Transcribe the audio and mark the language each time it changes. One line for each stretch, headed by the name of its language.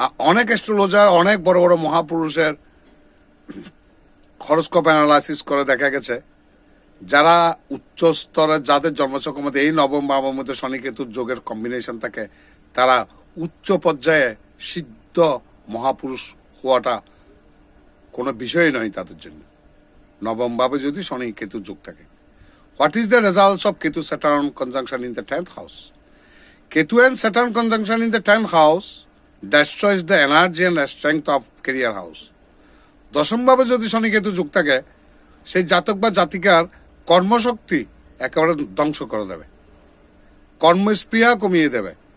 Bangla: অনেক অ্যাস্ট্রোলজার, অনেক বড় বড় মহাপুরুষের হরোস্কোপ অ্যানালাইসিস করে দেখা গেছে যারা উচ্চ স্তরের, যাদের জন্মছকের মধ্যে এই নবম ভাবের মধ্যে শনি কেতুর যোগের কম্বিনেশন থাকে, তারা উচ্চ পর্যায়ে সিদ্ধ মহাপুরুষ হওয়াটা কোনো বিষয়ই নয় তাদের জন্য, নবম ভাবে যদি শনি কেতু যোগ থাকে।
English: What is the results of Ketu Saturn conjunction in the 10th house? Ketu and Saturn conjunction in the 10th house destroys the energy and strength of career house.
Bangla: দশম ভাবে যদি শনি কেতু যোগ থাকে, সেই জাতক বা জাতিকার কর্মশক্তি একেবারে ধ্বংস করে দেবে, কর্মস্পৃহা কমিয়ে দেবে।